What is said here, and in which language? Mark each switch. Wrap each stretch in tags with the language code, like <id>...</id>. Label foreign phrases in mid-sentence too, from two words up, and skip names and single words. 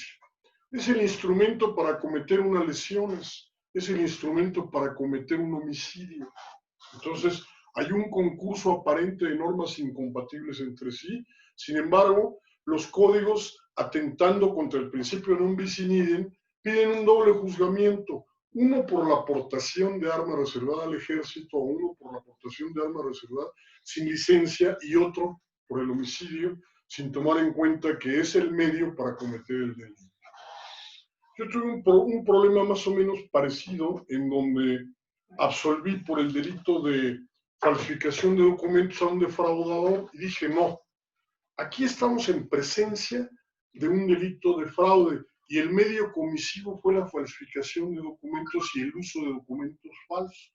<es>Es el instrumento para cometer unas lesiones, es el instrumento para cometer un homicidio. Entonces, hay un concurso aparente de normas incompatibles entre sí, sin embargo, los códigos, atentando contra el principio</es> <la>non bis in idem,</la> <es>piden un doble juzgamiento, uno por la aportación de arma reservada al ejército, o uno por la aportación de arma reservada sin licencia, y otro por el homicidio, sin tomar en cuenta que es el medio para cometer el delito. Yo tuve un problema más o menos parecido, en donde absolví por el delito de falsificación de documentos a un defraudador, y dije, no, aquí estamos en presencia de un delito de fraude y el medio comisivo fue la falsificación de documentos y el uso de documentos falsos.</es>